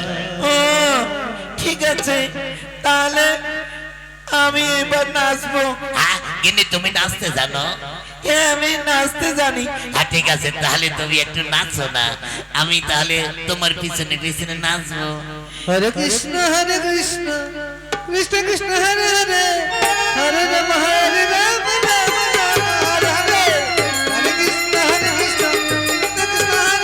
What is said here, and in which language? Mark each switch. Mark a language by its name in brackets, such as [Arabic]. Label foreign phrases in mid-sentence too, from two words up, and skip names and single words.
[Bangla] ও ঠিক আছে, তাহলে আমি এবার নাচবো। হ্যাঁ কিন্তু তুমি নাচতে জানো? হ্যাঁ আমি নাচতে জানি। হ্যাঁ ঠিক আছে, তাহলে তুমি একটু নাচো না, আমি তাহলে তোমার পিছনে পিছনে নাচবো। হরে কৃষ্ণ কৃষ্ণ কৃষ্ণ হরে হরে হরে রাম হরে রাম রাম রাম হরে হরে হরে কৃষ্ণ কৃষ্ণ কৃষ্ণ